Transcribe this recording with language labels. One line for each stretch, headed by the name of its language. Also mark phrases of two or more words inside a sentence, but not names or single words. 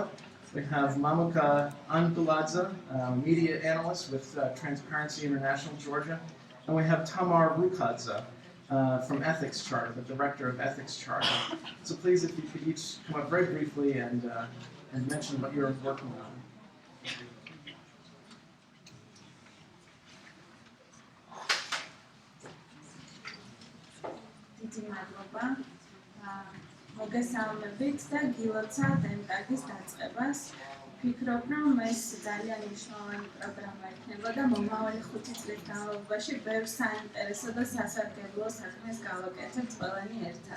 English: We have Mamuka Anguladze, media analyst with Transparency International Georgia. And we have Tamar Rukadze from Ethics Charter, the director of Ethics Charter. So please, if you could each come up very briefly and mention what you're working on.
Georgian: მოგესალმებით და გილოცავთ MTAG-ის დაწყებას. ვფიქრობ, რომ ეს ძალიან მნიშვნელოვანი პროგრამა იქნება და მომავალი 5 წლის განმავლობაში ბევრ საინტერესო და სასარგებლო საქმეს გავაკეთებთ ყველანი ერთად.